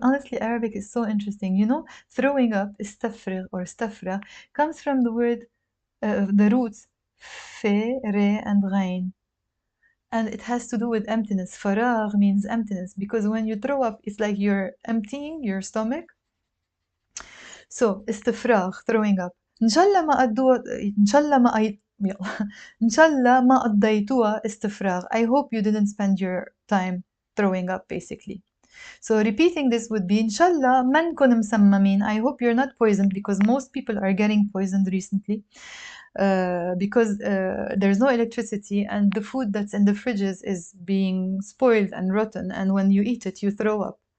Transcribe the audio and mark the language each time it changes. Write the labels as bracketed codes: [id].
[en] Honestly, Arabic is so interesting. You know, throwing up, استفرغ or استفرغ, comes from the word, the roots fe, re, and ghain. And it has to do with emptiness. فراغ means emptiness, because when you throw up, it's like you're emptying your stomach. So استفراغ, throwing up. [ar] إن شاء الله ما قضوا إن شاء الله ما يلا إن شاء الله ما قضيتوها استفراغ. [en] I hope you didn't spend your time throwing up, basically. So repeating this would be [ar] إن شاء الله ما نكون مسممين. [en] I hope you're not poisoned, because most people are getting poisoned recently. Because there's no electricity, and the food that's in the fridges is being spoiled and rotten, and when you eat it, you throw up.